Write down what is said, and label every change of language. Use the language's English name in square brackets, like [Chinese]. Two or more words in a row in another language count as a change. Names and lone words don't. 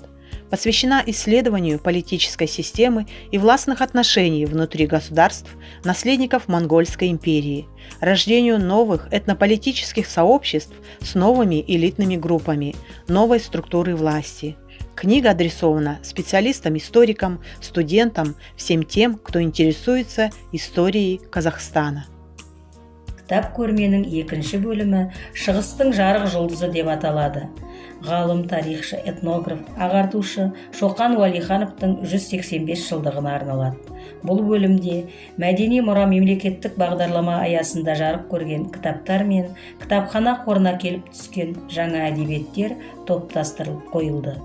[Russian] Посвящена исследованию политической системы и властных отношений внутри государств, наследников Монгольской империи, рождению новых этнополитических сообществ с новыми элитными группами, новой структурой власти. Книга адресована специалистам-историкам, студентам, всем тем, кто интересуется историей Казахстана. [Kazakh] Кітап көрменің екінші бөлімі «Шығыстың жарық жұлдызы» деп аталады. Ғалым, тарихшы, этнограф, ағартушы Шоқан Уәлихановтың 185 жылдығына арналады. Бұл бөлімде мәдени мұра мемлекеттік бағдарлама аясында жарық көрген кітаптар мен кітапхана қорына келіп түскен жаңа әдебиеттер топтастырылып қойылды.